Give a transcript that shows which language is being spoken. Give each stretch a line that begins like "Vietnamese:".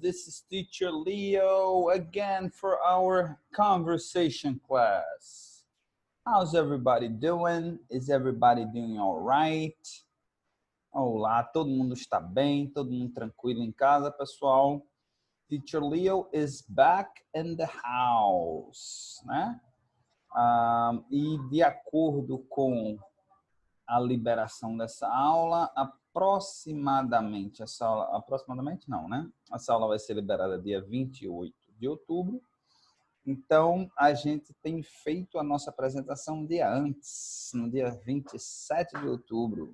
English: This is Teacher Leo again for our conversation class. How's everybody doing? Is everybody doing all right?
Portuguese: Olá, todo mundo está bem? Todo mundo tranquilo em casa, pessoal?
English: Teacher Leo is back in the house, né?
Portuguese: E de acordo com a liberação dessa aula, aproximadamente não, né? Essa aula vai ser liberada dia 28 de outubro. Então, a gente tem feito a nossa apresentação um dia antes, no dia 27 de outubro.